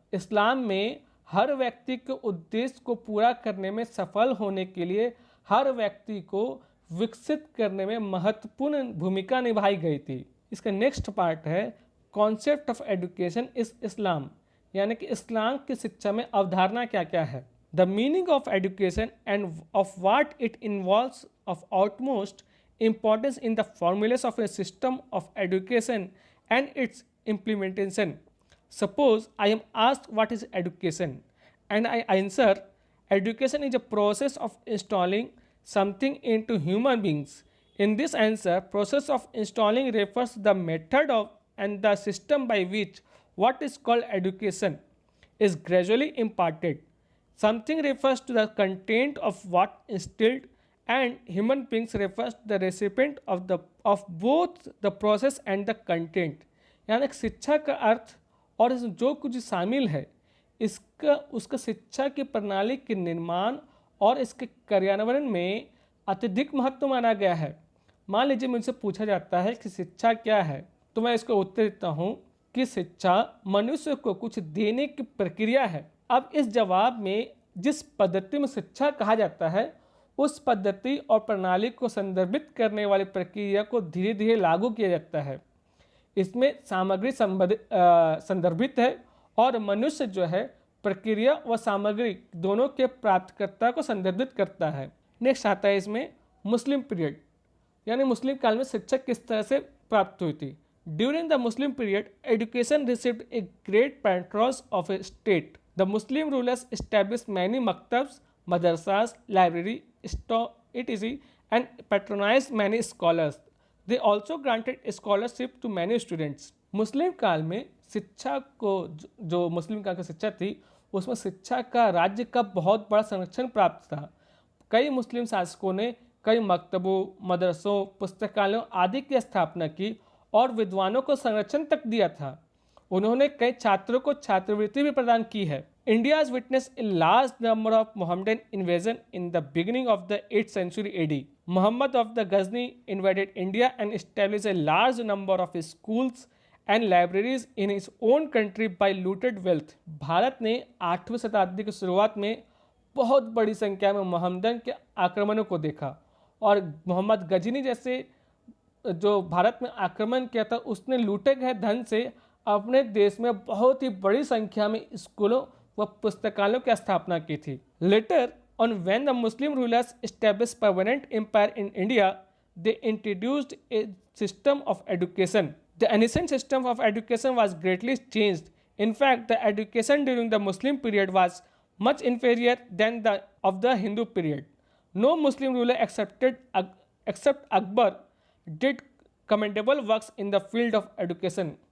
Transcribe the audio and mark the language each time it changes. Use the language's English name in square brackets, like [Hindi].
[Hindi] इस्लाम में हर व्यक्ति के उद्देश्य को पूरा करने में सफल होने के लिए हर व्यक्ति को विकसित करने में महत्वपूर्ण भूमिका निभाई गई थी। इसका नेक्स्ट पार्ट है [English] concept of education is Islam, [Hindi] यानी कि इस्लाम की शिक्षा में अवधारणा क्या क्या है। [English] The meaning of education and of what it involves of outmost importance in the formulas of a system of education and its implementation. Suppose I am asked what is education, and I answer education is a process of installing something into human beings. In this answer, process of installing refers to the method of and the system by which what is called education is gradually imparted. Something refers to the content of what instilled, and human beings refers to the recipient of both the process and the content. [Hindi] यानी शिक्षा का अर्थ और इसमें जो कुछ शामिल है, इसका उसका शिक्षा की प्रणाली के निर्माण और इसके कार्यान्वयन में अत्यधिक महत्व माना गया है। मान लीजिए मुझसे पूछा जाता है कि शिक्षा क्या है, तो मैं इसको उत्तर देता हूँ कि शिक्षा मनुष्य को कुछ देने की प्रक्रिया है। अब इस जवाब में जिस पद्धति में शिक्षा कहा जाता है, उस पद्धति और प्रणाली को संदर्भित करने वाली प्रक्रिया को धीरे धीरे लागू किया जाता है। इसमें सामग्री संदर्भित है और मनुष्य जो है प्रक्रिया व सामग्री दोनों के प्राप्तकर्ता को संदर्भित करता है। नेक्स्ट आता है इसमें मुस्लिम पीरियड, यानी मुस्लिम काल में शिक्षा किस तरह से प्राप्त हुई थी। [English] During the Muslim period education received a great patrons of a state. The Muslim rulers established many maktabs, madrasas, library, etc. and patronized many scholars. They also granted scholarship to many students. [Hindi] मुस्लिम काल में शिक्षा को जो मुस्लिम काल की शिक्षा थी, उसमें शिक्षा का राज्य का बहुत बड़ा संरक्षण प्राप्त था। कई मुस्लिम शासकों ने कई मकतबों, मदरसों, पुस्तकालयों आदि की स्थापना की और विद्वानों को संरक्षण तक दिया था। उन्होंने कई छात्रों को छात्रवृत्ति भी प्रदान की है। [English] India has witnessed a large number of Mohammedan invasion in the beginning of the 8th century AD. Muhammad of the Ghazni invaded India and established a large number of schools and libraries in his own country by looted wealth. [Hindi] Bharat ने 8वीं शताब्दी की शुरुआत में बहुत बड़ी संख्या में मोहम्मदन के आक्रमणों को देखा और मोहम्मद गजनी जैसे जो भारत में आक्रमण किया था उसने लूटे गए धन से अपने देश में बहुत ही बड़ी संख्या में स्कूलों व पुस्तकालयों की स्थापना की थी। [English] Later on when the Muslim rulers established permanent empire in India, they introduced a system of education. The ancient system of education was greatly changed. In fact, the education during the Muslim period was much inferior than the of the Hindu period. No Muslim ruler except Akbar did commendable works in the field of education.